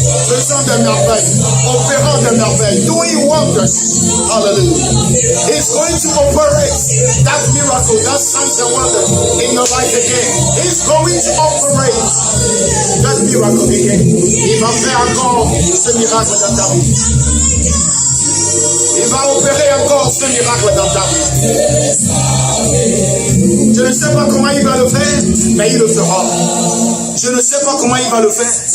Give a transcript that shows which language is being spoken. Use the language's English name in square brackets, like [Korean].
[French] Faisant des merveilles. Opérant des merveilles. [English] Doing wonders. Hallelujah. He's going to operate that miracle, that signs and wonders in your life again. He's going to operate that miracle again. [French] Il va faire encore ce miracle dans ta vie. Il va opérer encore ce miracle dans ta vie. Je ne sais pas comment il va le faire, mais il le fera. Je ne sais pas comment il va le faire.